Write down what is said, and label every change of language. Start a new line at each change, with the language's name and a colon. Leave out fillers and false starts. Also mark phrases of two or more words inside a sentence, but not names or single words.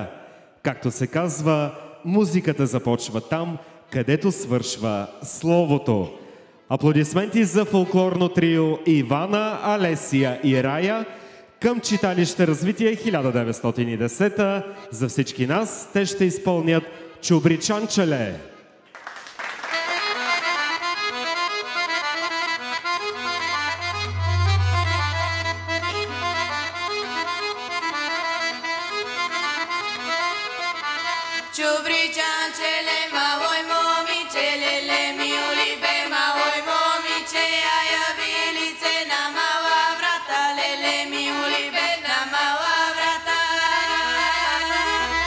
Bulgarian: Както се казва, музиката започва там, където свършва словото. Аплодисменти за фолклорно трио Ивана, Алесия и Рая към читалище Развитие 1910. За всички нас те ще изпълнят "Чубричанчеле". Чубричанчеле, малой момиче, леле ми улибе, малой момиче, а явилице на мала врата, леле ми улибе на мала врата.